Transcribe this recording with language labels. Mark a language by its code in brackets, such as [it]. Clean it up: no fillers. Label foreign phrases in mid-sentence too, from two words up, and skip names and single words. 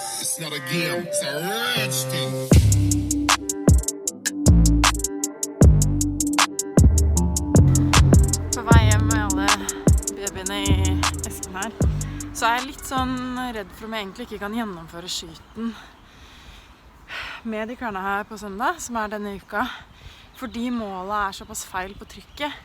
[en] It's not a game, it's a rich thing. [no] På vei hjem med alle babyene I esken her, så jeg litt sånn redd for om jeg egentlig ikke kan gjennomføre skyten med de klærne her på søndag, som denne uka, fordi målet såpass feil på trykket.